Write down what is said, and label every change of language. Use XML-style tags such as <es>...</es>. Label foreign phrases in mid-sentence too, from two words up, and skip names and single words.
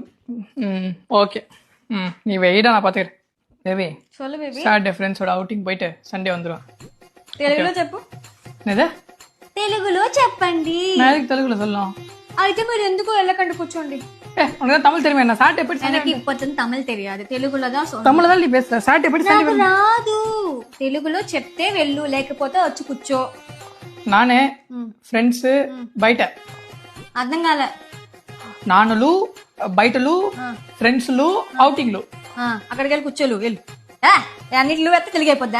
<ta>ஓகே. நீ வெயிடா, நான் பார்த்துக்கிறேன். பேபி சொல்லு பேபி.</ta> <en>Saturday friends outing</en> <ta>போயிட்டு சண்டே வந்துடுவேன்.</ta> <te>తెలుగులో చెప్పు.</te> <ta>என்னது</ta> <te>తెలుగులో చెప్పండి.</te> <ta>நான் எதுக்கு தெலுங்குல சொல்லலாம்?</ta> <te>అయితే మీరు ఎందుకు వెళ్ళకండి కూర్చోండి.</te> <ta>உனக்கு தமிழ் தெரியுமா? என்ன சாட்டை எப்படி எனக்கு இப்போது தமிழ் தெரியாது, తెలుగులో தான் சொல்றேன். தமிழ்ல தான் நீ பேசுற. சாட்டை எப்படி</ta> <te>నాకు రాదు. తెలుగులో చెప్తే వెళ్ళు, లేకపోతే వచ్చి కూర్చో. நானே ఫ్రెండ్స్ బయట. అర్థం కాలే. నానులు బయటలు ఫ్రెండ్స్లు ఔటింగ్లు. అక్కడికి వెళ్ళి కూర్చోలు వెళ్ళు. అన్నిట్లు ఎత్త తెలుగు అయిపోద్దా?</te>